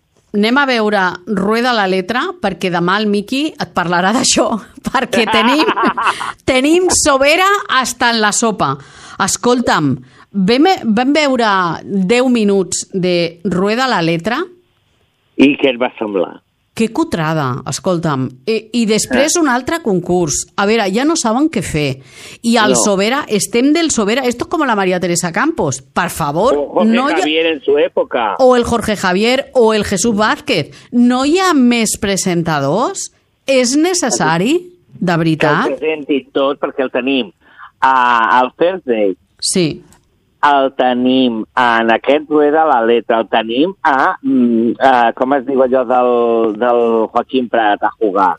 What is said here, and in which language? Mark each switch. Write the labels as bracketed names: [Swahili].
[Catalan] Anem a veure Rueda la Letra, perquè demà el Miqui et parlarà d'això, perquè tenim Sobera [Spanish] hasta en la sopa. [Catalan] Escolta'm, vam veure 10 minuts de Rueda la Letra. I què et va semblar? Que cutrada, escolta'm. I després un altre concurs. A veure, ja no saben què fer. I el no. Sobera, estem del Sobera. [Spanish] Esto es como la María Teresa Campos. [Catalan] Per favor. [Spanish] O Jorge Javier en su época. [Catalan] O el Jorge Javier o el Jesús Vázquez. No hi ha més presentadors? És necessari? De veritat? Que el presenti tot perquè el tenim al Thursday. Sí. El tenim en aquest Rueda la Letra, el tenim a com es diu allò del Joaquim Prat, a jugar.